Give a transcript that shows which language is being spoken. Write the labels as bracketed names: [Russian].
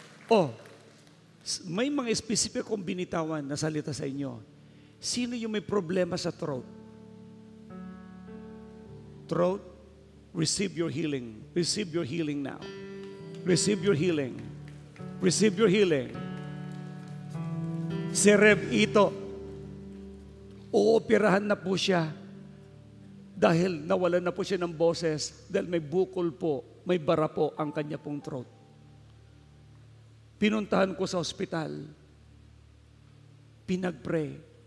[Filipino] Oh, may mga specific kong binitawan na salita sa inyo. Sino yung may problema sa throat? [English] Throat, receive your healing. Receive your healing now. Receive your healing. Receive your healing. [Filipino] Si Rev Ito, uoperahan na po siya dahil nawalan na po siya ng boses dahil may bukol po, may bara po ang kanya pong throat. Pinuntahan ko sa ospital. Pinag-pray.